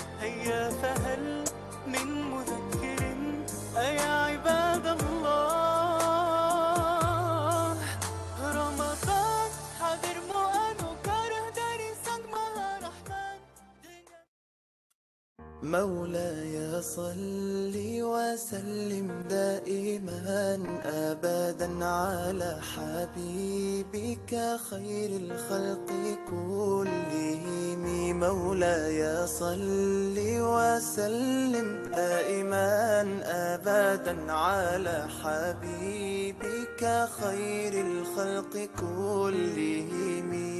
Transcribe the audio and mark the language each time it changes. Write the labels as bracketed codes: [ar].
[ar] هيا فهل من مذكر أيا عباد الله. [id] رمضان hadirmu anugerah dari Sang Maha Rahman. [ar] مولاي صل وسلم دائما أبدا على حبيبك خير الخلق كلهم. مولاي صل وسلم دائما أبدا على حبيبك خير الخلق كلهم.